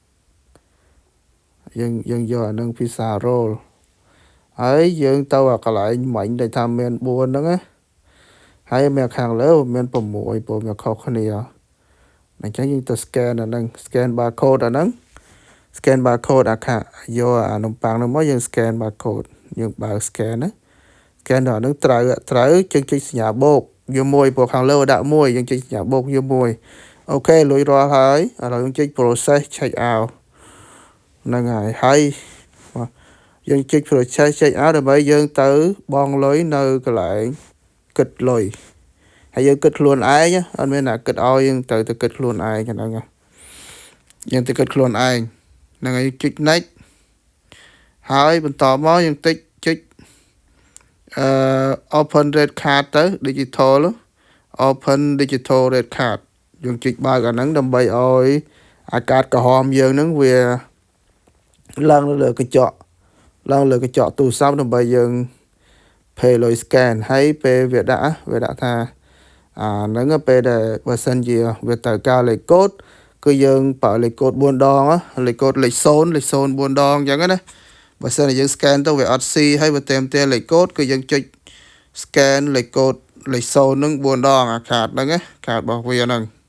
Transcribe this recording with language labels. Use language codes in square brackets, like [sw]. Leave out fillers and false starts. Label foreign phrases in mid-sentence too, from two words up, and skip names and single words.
[km] យើងយកអានឹង [en] pizza roll [km] ហើយយើងទៅអាកន្លែងមិញដែលថាមាន4ហ្នឹងណាហើយមានខាងលើមាន6ព្រោះវាខុសគ្នាអញ្ចឹងយើងទៅ scan អាហ្នឹង scan barcode អាហ្នឹង [en] scan barcode [km] អាខាយកអានំប៉័ងហ្នឹងមកយើង [en] scan barcode [km] យើងបើ scan ណា scan ដល់ហ្នឹងត្រូវចុ ចសញ្ញាបូកយកមួយព្រោះខាងលើដាក់1យើងចុចសញ្ញាបូកយក1អូខេលុយរាល់ហើយឥឡូវយើងចុច [en] process check out [km] ហ្នឹងហើយយើងចុច [en] process check out [km] ដើម្បីយើងទៅបង់លុយនៅកន្លែងគិតលុយហើយយើងគិតខ្លួនឯងអត់មានណាគិតឲ្យយើងទៅគិតខ្លួនឯងហ្នឹងយើងទៅគិតខ្លួនឯងហ្នឹងហើយចុច next ហើយបន្តមកយើងចុច [en] open red card [km] ទៅ digital [en] open digital red card [km] យើងចុចបើកអាហ្នឹងដើម្បីឲ្យអាកាសក្រហម យើងហ្នឹងវាឡើងលើកញ្ចក់ទូរស័ព្ទដើម្បីយើង pay លុយ scan ហើយពេលវាដាក់ថាអាហ្នឹងពេលដែលបើសិនជាវាត្រូវការលេខកូដគឺយើងប្រើលេខកូដ4ដងលេខកូដលេខ0 4ដងអញ្ចឹងណាបើសិនជាយើង scan ទៅវាអត់ស៊ីហើយវាតែមលេខកូដគឺយើងចុច scan លេខកូដលេខ0នឹង4ដងអាខាតហ្នឹងណាខាតរបស់វាហ្នឹង